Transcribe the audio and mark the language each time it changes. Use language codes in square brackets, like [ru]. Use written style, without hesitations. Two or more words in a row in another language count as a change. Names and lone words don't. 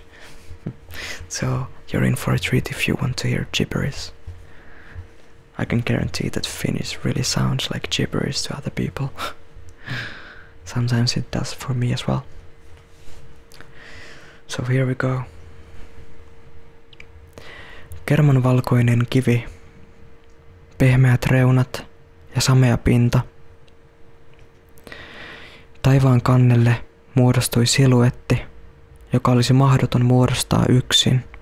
[en] So you're in for a treat if you want to hear gibberish. I can guarantee that Finnish really sounds like gibberish to other people. Sometimes it does for me as well. So here we go. [fi] Kermanvalkoinen kivi, pehmeät reunat ja samea pinta. Taivaan kannelle muodostui siluetti, joka olisi mahdoton muodostaa yksin.